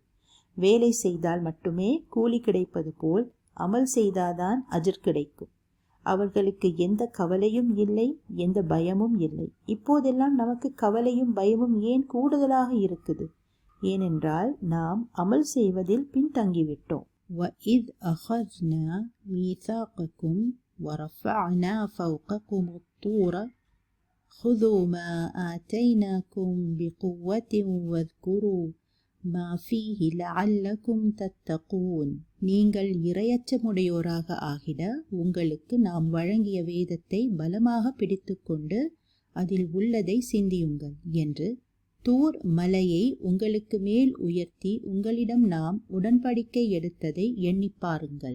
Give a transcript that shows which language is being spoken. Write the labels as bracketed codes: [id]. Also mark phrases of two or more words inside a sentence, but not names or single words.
[ta] வேலை செய்தால் மட்டுமே கூலி கிடைப்பது போல் அமல் செய்தாதான் அஜர் கிடைக்கும். அவர்களுக்கு எந்த கவலையும் இல்லை, எந்த பயமும் இல்லை. இப்போதெல்லாம் நமக்கு கவலையும் பயமும் ஏன் கூடுதலாக இருக்குது? ஏனென்றால் நாம் அமல் செய்வதில் பின்தங்கிவிட்டோம். [ar] وَإِذْ أَخَذْنَا مِيثَاقَكُمْ وَرَفَعْنَا فَوْقَكُمُ الطُّورَ خُذُوا مَا آتَيْنَاكُمْ بِقُوَّةٍ وَاذْكُرُوا مَا فِيهِ لَعَلَّكُمْ تَتَّقُونَ. [ta] நீங்கள் இரையச்சமுடையோராக ஆகிட உங்களுக்கு நாம் வழங்கிய வேதத்தை பலமாக பிடித்துக்கொண்டு அதில் உள்ளதை சிந்தியுங்கள் என்று தூர் மலையை உங்களுக்கு மேல் உயர்த்தி உங்களிடம் நாம் உடன்படிக்கை எடுத்ததை எண்ணி பாருங்கள்.